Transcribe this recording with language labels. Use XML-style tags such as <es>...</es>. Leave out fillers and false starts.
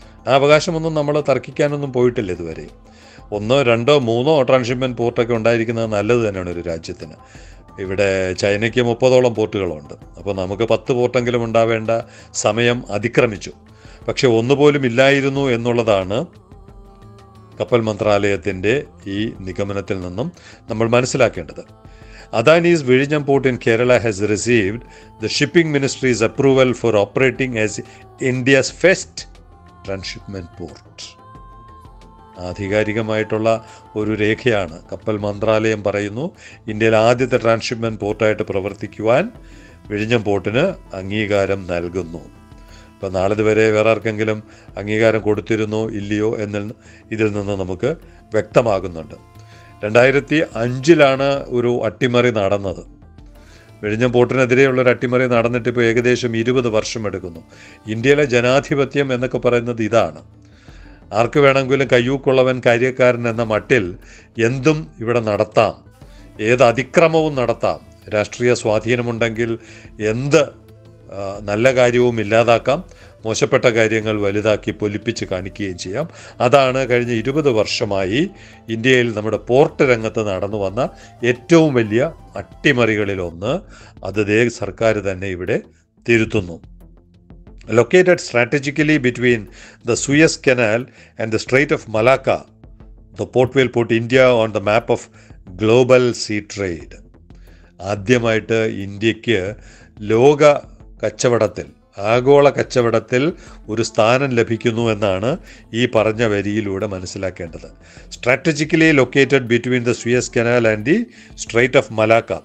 <ml>ആ അവകാശമൊന്നും നമ്മൾ തർക്കിക്കാനൊന്നും പോയിട്ടില്ല ഇതുവരെ. 1, 2, 3 ട്രാൻസ്ഷിപ്മെൻറ്റ് പോർട്ടൊക്കെ ഉണ്ടായിരിക്കുന്നത് നല്ലത് തന്നെയാണ് ഒരു രാജ്യത്തിന്. ഇവിടെ ചൈനയ്ക്ക് 30ഓളം പോർട്ടുകളുണ്ട്. അപ്പോൾ നമുക്ക് 10 പോർട്ടെങ്കിലും ഉണ്ടാവേണ്ട സമയം അതിക്രമിച്ചു. പക്ഷെ ഒന്നുപോലും ഇല്ലായിരുന്നു എന്നുള്ളതാണ് കപ്പൽ മന്ത്രാലയത്തിൻ്റെ ഈ നിഗമനത്തിൽ നിന്നും നമ്മൾ മനസ്സിലാക്കേണ്ടത്.</ml> <en>Adani's Vizhinjam port in Kerala has received the shipping ministry's approval for operating as India's first transshipment port.</en> <ml>ആധികാരികമായിട്ടുള്ള ഒരു രേഖയാണ്. കപ്പൽ മന്ത്രാലയം പറയുന്നു ഇന്ത്യയിൽ ആദ്യത്തെ ട്രാൻസ്ഷിപ്മെൻറ്റ് പോർട്ടായിട്ട് പ്രവർത്തിക്കുവാൻ വിഴിഞ്ഞം പോർട്ടിന് അംഗീകാരം നൽകുന്നു. ഇപ്പോൾ നാളിതുവരെ വേറെ ആർക്കെങ്കിലും അംഗീകാരം കൊടുത്തിരുന്നോ ഇല്ലയോ ഇതിൽ നിന്ന് നമുക്ക് വ്യക്തമാകുന്നുണ്ട്. 2005 ഒരു അട്ടിമറി നടന്നത്. വിഴിഞ്ഞം പോർട്ടിനെതിരെയുള്ളൊരു അട്ടിമറി നടന്നിട്ട് ഇപ്പോൾ ഏകദേശം 20 വർഷം എടുക്കുന്നു. ഇന്ത്യയിലെ ജനാധിപത്യം എന്നൊക്കെ പറയുന്നത് ഇതാണ്. ആർക്ക് വേണമെങ്കിലും കയ്യൂക്കുള്ളവൻ കാര്യക്കാരൻ എന്ന മട്ടിൽ എന്തും ഇവിടെ നടത്താം, ഏത് അതിക്രമവും നടത്താം. രാഷ്ട്രീയ സ്വാധീനമുണ്ടെങ്കിൽ എന്ത് നല്ല കാര്യവും ഇല്ലാതാക്കാം, മോശപ്പെട്ട കാര്യങ്ങൾ വലുതാക്കി പൊലിപ്പിച്ച് കാണിക്കുകയും ചെയ്യാം. അതാണ് കഴിഞ്ഞ 20 വർഷമായി ഇന്ത്യയിൽ നമ്മുടെ പോർട്ട് രംഗത്ത് നടന്നു വന്ന ഏറ്റവും വലിയ അട്ടിമറികളിലൊന്ന്. അത് സർക്കാർ തന്നെ ഇവിടെ തിരുത്തുന്നു.</ml> <en>Located strategically between the Suez Canal and the Strait of Malacca, the port will put India on the map of global sea trade.</en> <ml>ആദ്യമായിട്ട് ഇന്ത്യക്ക് ലോക കച്ചവടത്തിൽ, ആഗോള കച്ചവടത്തിൽ ഒരു സ്ഥാനം ലഭിക്കുന്നു എന്നാണ് ഈ പറഞ്ഞ വരിയിലൂടെ മനസ്സിലാക്കേണ്ടത്.</ml> <en>Strategically located between the Suez canal and the strait of Malacca.</en>